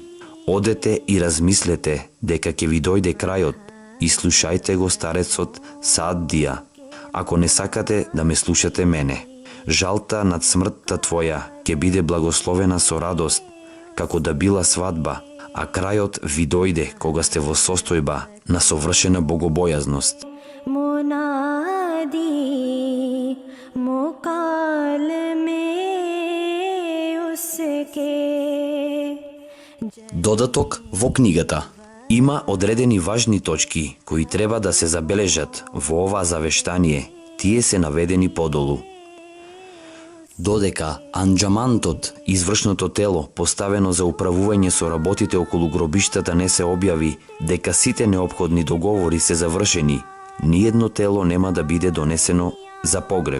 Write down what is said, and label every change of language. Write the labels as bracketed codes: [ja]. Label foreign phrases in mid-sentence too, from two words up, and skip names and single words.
[mk] Одете и размислете дека ќе ви дојде крајот, и слушајте го старецот Саадија, ако не сакате да ме слушате мене. Жалта над смртта твоја ќе биде благословена со радост, како да била свадба, а крајот ви дојде кога сте во состојба на совршена богобојазност. [ur] منادی مقال میں اس کے. [mk] Додаток во книгата. Има одредени важни точки кои треба да се забележат во ова завештание. Тие се наведени подолу. Додека анџамантот, извршното тело, поставено за управување со работите околу гробиштата, не се објави дека сите неопходни договори се завршени, ниедно тело нема да биде донесено за погреб.